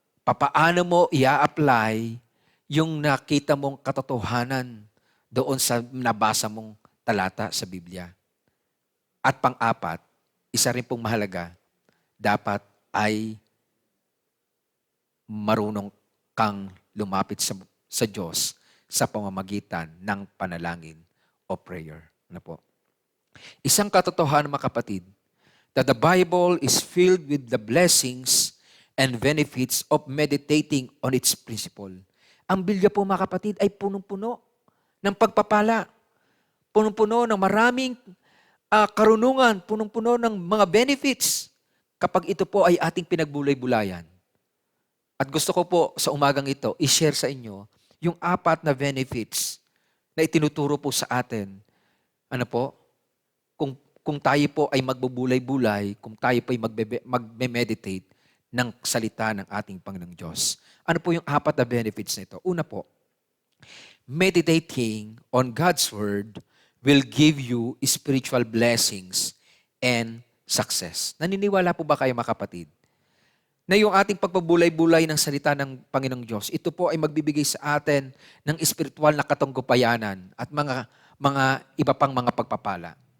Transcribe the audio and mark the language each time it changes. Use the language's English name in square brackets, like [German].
[Filipino] Papaano mo i-apply yung nakita mong katotohanan doon sa nabasa mong talata sa Biblia? At pang-apat, isa rin pong mahalaga, dapat ay marunong kang lumapit sa Diyos sa pamamagitan ng panalangin o prayer. Ano po? Isang katotohanan, mga kapatid, [English] that the Bible is filled with the blessings and benefits of meditating on its principle. [Filipino] Ang Biblia po, mga kapatid, ay punong-puno ng pagpapala. Punong-puno ng maraming karunungan, punong-puno ng mga benefits kapag ito po ay ating pinagbulay-bulayan. At gusto ko po sa umagang ito, i-share sa inyo yung 4 na benefits na itinuturo po sa atin. Ano po? Kung tayo po ay magbubulay-bulay, kung tayo po ay magme-meditate ng salita ng ating Panginoong Diyos. Ano po yung 4 na benefits nito? Una po, [English] meditating on God's Word will give you spiritual blessings and success. [Filipino] Naniniwala po ba kayo mga kapatid? Na yung ating pagpabulay-bulay ng salita ng Panginoong Diyos, ito po ay magbibigay sa atin ng espiritual na katunggupayanan at mga iba pang mga pagpapala.